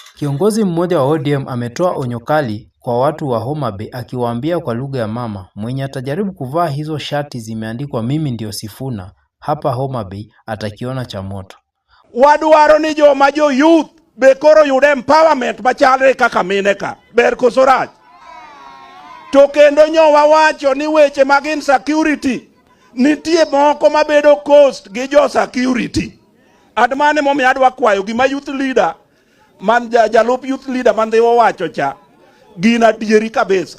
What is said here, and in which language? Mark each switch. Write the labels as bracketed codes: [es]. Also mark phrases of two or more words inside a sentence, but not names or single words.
[sw] Kiongozi mmoja wa ODM ametoa onyo kali kwa watu wa Homa Bay akiwaambia kwa lugha ya mama, mwenye atajaribu kuvaa hizo shati zimeandikwa mimi ndio Sifuna hapa Homa Bay atakiona cha moto. [luo] Wadwaro ni joma jo youth be koro yude empowerment machalre kaka mine ka. Ber koso rach. To kendo nyowa wacho ni weche mag insecurity nitie moko mabedo coast gi jo security. Admane momiyo adwa kwayo gima [en] youth leader [luo] man jalup [en] youth leader [luo] man Dhiwa wacho cha gina adieri kabisa.